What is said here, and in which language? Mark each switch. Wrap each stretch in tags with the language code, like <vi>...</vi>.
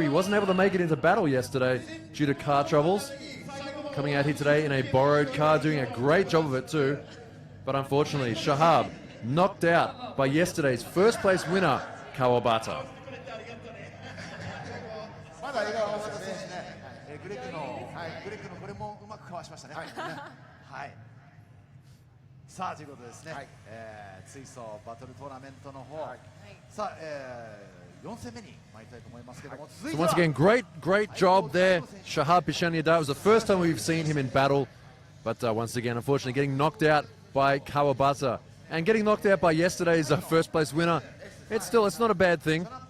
<en>He wasn't able to make it into battle yesterday due to car troubles. Coming out here today in a borrowed car, doing a great job of it too. But unfortunately, Shahab knocked out by yesterday's first place winner, Kawabata.</en> <ja>まだ笑顔ですね。グレッグのこれもうまくかわしましたね。はい。さあということですね。追走バトルトーナメントの方。さあ、4戦目に参りたいと思いますけども。</ja> <en>So once again, great job there, Shahab Pishaniada. It was the first time we've seen him in battle, but once again, unfortunately, getting knocked out by Kawabata and getting knocked out by yesterday's first place winner. It's not a bad thing.</en>